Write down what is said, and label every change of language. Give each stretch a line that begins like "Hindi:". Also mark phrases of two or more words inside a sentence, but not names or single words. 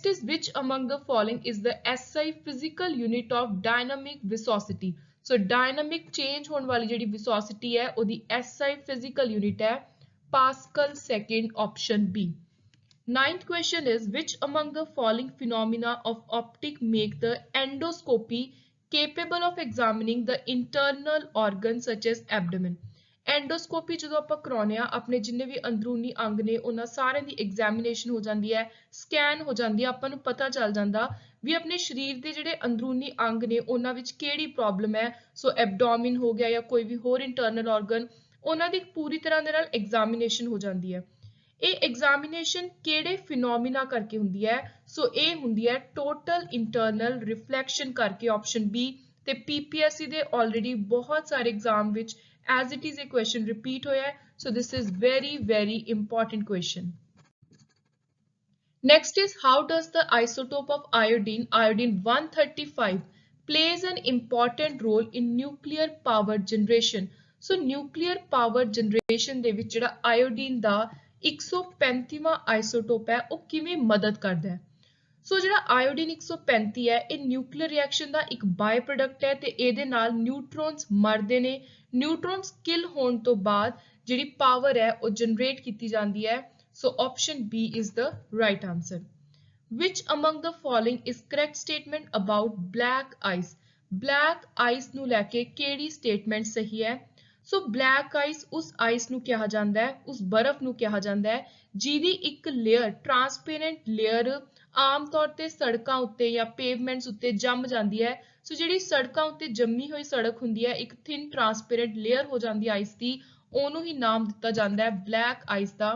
English: is which among the following is the SI physical unit of dynamic viscosity so dynamic change
Punjabi: ਹੋਣ ਵਾਲੀ ਜਿਹੜੀ
English: viscosity
Punjabi: ਹੈ ਉਹਦੀ
English: SI physical unit ਹੈ Pascal second option B Ninth question is which among the following phenomena of optic make the endoscopy capable of examining the internal organs such as abdomen?
Punjabi: Endoscopy ਜਦੋਂ ਆਪਾਂ ਕਰਾਉਨੇ ਆ ਆਪਣੇ ਜਿੰਨੇ ਵੀ ਅੰਦਰੂਨੀ ਅੰਗ ਨੇ ਉਹਨਾਂ ਸਾਰਿਆਂ ਦੀ ਐਗਜ਼ਾਮੀਨੇਸ਼ਨ ਹੋ ਜਾਂਦੀ ਹੈ ਸਕੈਨ ਹੋ ਜਾਂਦੀ ਹੈ ਆਪਾਂ ਨੂੰ ਪਤਾ ਚੱਲ ਜਾਂਦਾ ਵੀ ਆਪਣੇ ਸਰੀਰ ਦੇ ਜਿਹੜੇ ਅੰਦਰੂਨੀ ਅੰਗ ਨੇ ਉਹਨਾਂ ਵਿੱਚ ਕਿਹੜੀ ਪ੍ਰੋਬਲਮ ਹੈ ਸੋ ਐਬਡੋਮਨ ਹੋ ਗਿਆ ਜਾਂ ਕੋਈ ਵੀ ਹੋਰ
English: internal organ
Punjabi: ਉਹਨਾਂ ਦੀ ਪੂਰੀ ਤਰ੍ਹਾਂ ਦੇ ਨਾਲ ਐਗਜ਼ਾਮੀਨੇਸ਼ਨ ਹੋ ਜਾਂਦੀ ਹੈ ਇਹ ਐਗਜ਼ਾਮੀਨੇਸ਼ਨ ਕਿਹੜੇ ਫਿਨੋਮੀਨਾ ਕਰਕੇ ਹੁੰਦੀ ਹੈ ਸੋ ਇਹ ਹੁੰਦੀ ਹੈ
English: total internal reflection
Punjabi: ਕਰਕੇ
English: option B.
Punjabi: ਤੇ ਪੀਪੀਐਸਸੀ ਦੇ ਆਲਰੇਡੀ ਬਹੁਤ ਸਾਰੇ ਐਗਜ਼ਾਮ ਵਿੱਚ
English: as it is a question repeat
Punjabi: ਹੋਇਆ ਹੈ,
English: so this is very important question. Next is how does the isotope of iodine 135 plays an important role in nuclear power generation. So nuclear power generation
Punjabi: ਦੇ ਵਿੱਚ ਜਿਹੜਾ iodine ਦਾ 135ਵਾਂ ਆਈਸੋਟੋਪ ਹੈ ਉਹ ਕਿਵੇਂ ਮਦਦ ਕਰਦਾ ਹੈ। ਸੋ ਜਿਹੜਾ ਆਇਓਡੀਨ 135 ਹੈ ਇਹ
English: nuclear reaction
Punjabi: ਦਾ ਇੱਕ
English: by product
Punjabi: ਹੈ ਤੇ ਇਹਦੇ ਨਾਲ ਨਿਊਟਰੋਨਸ ਮਰਦੇ ਨੇ।
English: neutrons kill
Punjabi: ਹੋਣ ਤੋਂ ਬਾਅਦ ਜਿਹੜੀ ਪਾਵਰ ਹੈ ਉਹ ਜਨਰੇਟ ਕੀਤੀ ਜਾਂਦੀ ਹੈ।
English: So option B is the right answer. Which among the following is correct statement about black ice? Black ice
Punjabi: ਨੂੰ ਲੈ ਕੇ ਕਿਹੜੀ ਸਟੇਟਮੈਂਟ ਸਹੀ ਹੈ? ਸੋ
English: black ice
Punjabi: ਉਸ ਆਈਸ ਨੂੰ ਕਿਹਾ ਜਾਂਦਾ ਹੈ, ਉਸ ਬਰਫ਼ ਨੂੰ ਕਿਹਾ ਜਾਂਦਾ ਹੈ ਜਿਹਦੀ ਇੱਕ ਲੇਅਰ
English: transparent layer
Punjabi: ਆਮ ਤੌਰ ਤੇ ਸੜਕਾਂ ਉੱਤੇ ਜਾਂ ਪੇਵਮੈਂਟਸ ਉੱਤੇ ਜੰਮ ਜਾਂਦੀ ਹੈ। ਸੋ ਜਿਹੜੀ ਸੜਕਾਂ ਉੱਤੇ ਜੰਮੀ ਹੋਈ ਸੜਕ ਹੁੰਦੀ ਹੈ ਇੱਕ
English: thin transparent layer
Punjabi: ਹੋ ਜਾਂਦੀ ਹੈ ਆਈਸ ਦੀ, ਉਹਨੂੰ ਹੀ ਨਾਮ ਦਿੱਤਾ ਜਾਂਦਾ ਹੈ
English: black ice
Punjabi: ਦਾ।